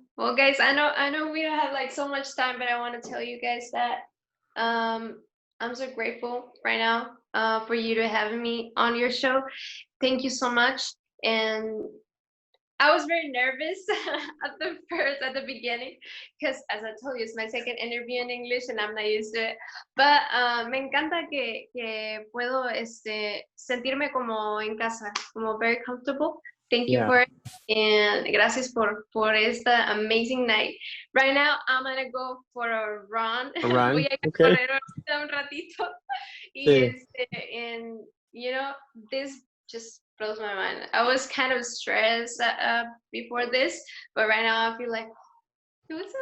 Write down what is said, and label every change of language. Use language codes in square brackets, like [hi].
[en] Well, guys, I know we don't have like so much time, but I want to tell you guys that I'm so grateful right now for you to have me on your show. Thank you so much. And I was very nervous at the beginning, because as I told you, it's my second interview in English and I'm not used to it. [es] But me encanta que puedo sentirme como en casa, como [en] very comfortable. Thank you for it, and [es] gracias por esta [en] amazing night. Right now, I'm gonna go for a run. [es] Voy a correr un ratito. [en] And you know, this just blows my mind. I was kind of stressed before this, but right now I feel like it was so